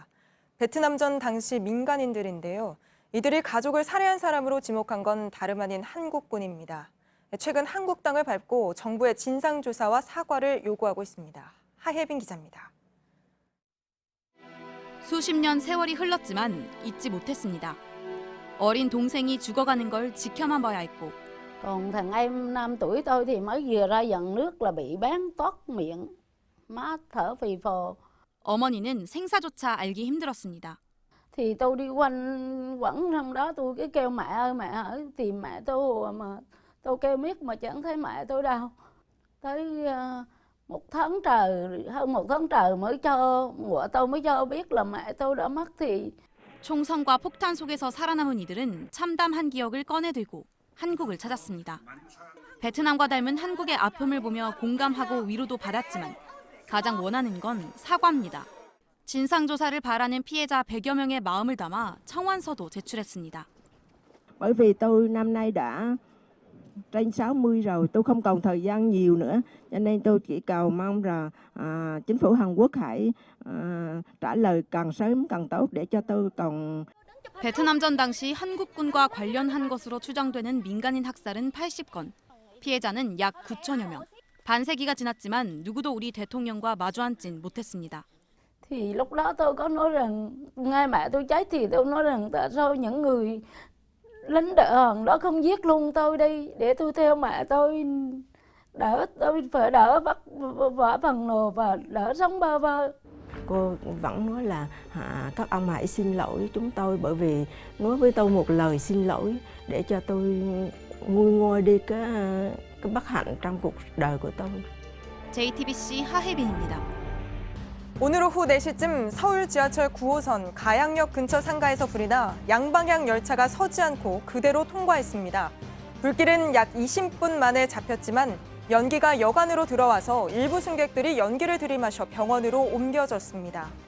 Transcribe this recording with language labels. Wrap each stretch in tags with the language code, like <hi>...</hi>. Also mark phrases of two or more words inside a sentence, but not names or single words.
<ko>베트남전 당시 민간인들인데요. 이들이 가족을 살해한 사람으로 지목한 건 다름 아닌 한국군입니다. 최근 한국당을 밟고 정부의 진상조사와 사과를 요구하고 있습니다. 하혜빈 기자입니다. 수십 년 세월이 흘렀지만 잊지 못했습니다. 어린 동생이 죽어가는 걸 지켜만 봐야 했고</ko> <vi>Còn thằng em 5 tuổi tôi thì mới vừa ra dần nước là bị bén toát miệng, má thở phì phò.</vi> <ko>어머니는 생사조차 알기 힘들었습니다.</ko> <vi>Thì tôi đi quanh quẩn trong đó tôi cứ kêu mẹ ơi tìm mẹ tôi mà tôi kêu miết mà chẳng thấy mẹ tôi đâu. Tới 1 tháng trời, hơn 1 tháng trời mới cho tôi mới cho biết là mẹ tôi đã mất thì</vi> <ko>총성과 폭탄 속에서 살아남은 이들은 참담한 기억을 꺼내들고 한국을 찾았습니다. 베트남과 닮은 한국의 아픔을 보며 공감하고 위로도 받았지만 가장 원하는 건 사과입니다. 진상조사를 바라는 피해자 100여 명의 마음을 담아 청원서도 제출했습니다.</ko> <vi>Bởi vì tôi năm nay đã trên 60 rồi, tôi không còn thời gian nhiều nữa, cho nên tôi chỉ cầu mong là chính phủ Hàn Quốc hãy trả lời càng sớm càng tốt để cho tôi còn.</vi> <ko>베트남전 당시 한국군과 관련한 것으로 추정되는 민간인 학살은 80건, 피해자는 약 9천여 명. 반세기가 지났지만 누구도 우리 대통령과 마주 앉진 못했습니다.</ko> <vi>Thì lúc đó tôi có nói rằng ngay mẹ tôi chết thì tôi nói rằng tại sao những người lính Hàn đó không giết luôn tôi đi để tôi theo mẹ tôi tôi phải đỡ vỡ phần nồ và đỡ sống bơ vơ. Cô vẫn nói là các ông hãy xin lỗi chúng tôi bởi vì nói với tôi một lời xin lỗi để cho tôi nguôi ngoai đi cái bất hạnh trong cuộc đời của tôi.</vi> <ko>JTBC 하혜빈입니다. 오늘 오후 4시쯤 서울 지하철 9호선 가양역 근처 상가에서 불이 나 양방향 열차가 서지 않고 그대로 통과했습니다. 불길은 약 20분 만에 잡혔지만 연기가 여간으로 들어와서 일부 승객들이 연기를 들이마셔 병원으로 옮겨졌습니다.</ko>